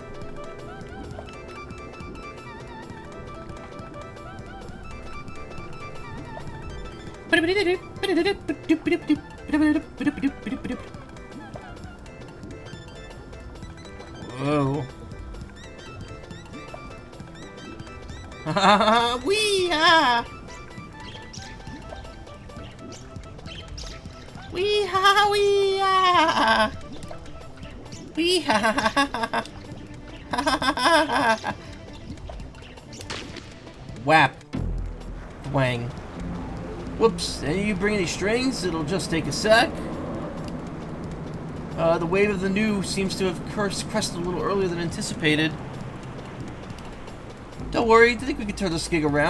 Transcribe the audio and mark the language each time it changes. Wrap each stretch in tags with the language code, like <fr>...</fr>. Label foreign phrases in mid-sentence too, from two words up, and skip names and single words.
<en>Whoa. Wee-ha! Wee-ha, wee-ha! Wee-ha! Ha-ha-ha-ha-ha! Whap. Wang. Whoops, any of you bring any strings? It'll just take a sec. The wave of the new seems to have crested a little earlier than anticipated. Don't worry, I think we can turn this gig around.</en>